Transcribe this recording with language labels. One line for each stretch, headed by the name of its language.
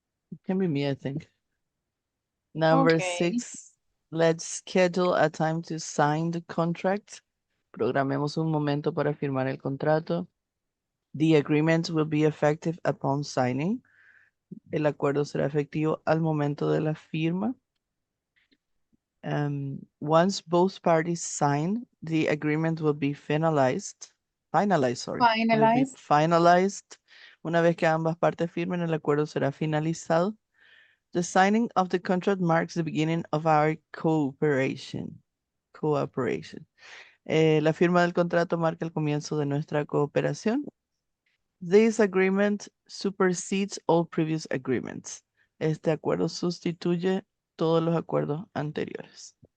English: It can be me, I think. Number Okay. 6. Let's schedule a time to sign the contract.
Spanish: Programemos un momento para firmar el contrato.
English: The agreement will be effective upon signing.
Spanish: El acuerdo será efectivo al momento de la firma.
English: Once both parties sign, the agreement will be finalized. Will be Finalized. finalized.
Spanish: Una vez que ambas partes firmen, el acuerdo será finalizado.
English: The signing of the contract marks the beginning of our cooperation.
Spanish: La firma del contrato marca el comienzo de nuestra cooperación.
English: This agreement supersedes all previous agreements.
Spanish: Este acuerdo sustituye todos los acuerdos anteriores.